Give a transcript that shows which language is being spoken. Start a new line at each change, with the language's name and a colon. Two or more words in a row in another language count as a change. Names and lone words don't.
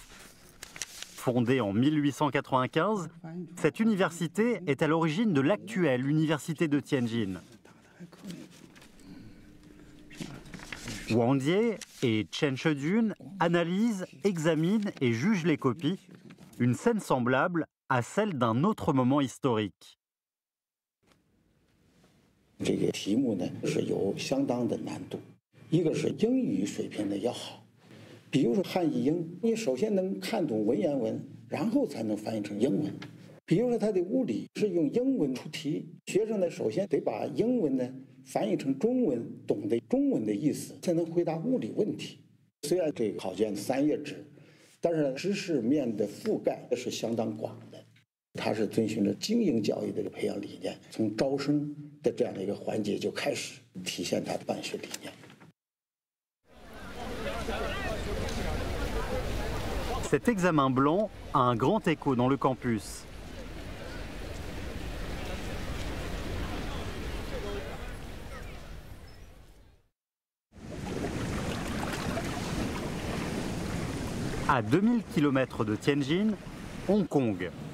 French: Fondée en 1895, cette université est à l'origine de l'actuelle université de Tianjin. Wang Jie et Chen Shejun analysent, examinent et jugent les copies, une scène semblable à celle d'un autre moment historique.
Chinese: 这个题目呢是有相当的难度，一个是英语水平的要好，比如说汉译英，你首先能看懂文言文，然后才能翻译成英文。比如说它的物理是用英文出题，学生呢首先得把英文呢翻译成中文，懂得中文的意思，才能回答物理问题。虽然这个考卷3页纸，但是知识面的覆盖是相当广的。它是遵循着精英教育的培养理念，从招生的这样的一个环节就开始体现它办学理念。
French: Cet examen blanc a un grand écho dans le campus. À 2000 km de Tianjin, Hong Kong.